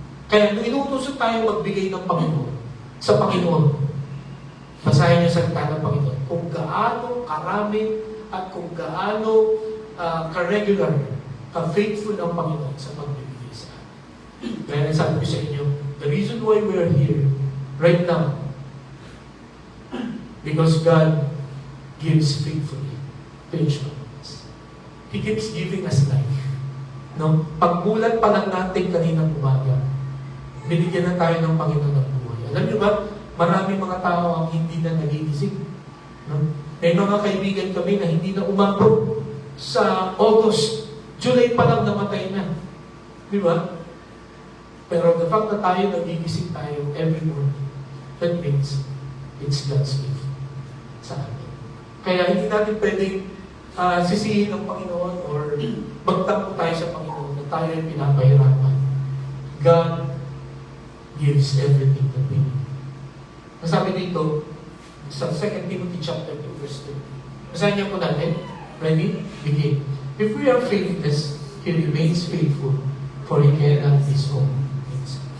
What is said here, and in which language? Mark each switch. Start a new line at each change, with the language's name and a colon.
Filipino: Kaya nung inuutos tayo magbigay ng Panginoon, sa Panginoon, basahin niyo sa salita ng Panginoon, kung gaano karami at kung gaano ka-regular, ka-faithful ang Panginoon sa pagbibigay sa atin. Kaya sabi ko sa inyo,
English: the reason why we are here right now, because God gives faithfully to each one of us. He keeps giving us life. No?
Filipino: Pagmulat pa lang natin kaninang umaga, binigyan na tayo ng Panginoon ng buhay. Alam niyo ba, maraming mga tao ang hindi na nagigising. No? May mga kaibigan kami na hindi na umabot sa August, July pa lang namatay na. Di ba? Pero
English: the fact
Filipino: na tayo nagigising tayo
English: every morning, that means it's God's gift
Filipino: sa atin. Kaya hindi natin pwedeng sisihin ng Panginoon or magtampo tayo sa Panginoon na tayo ay pinapahirapan.
English: God gives everything that we need.
Filipino: Nasabi dito sa 2 Timothy chapter 2 verse 2. Basahin niyo po natin.
English: Ready? Begin. If we are faithless, He remains faithful, for He cannot His own things.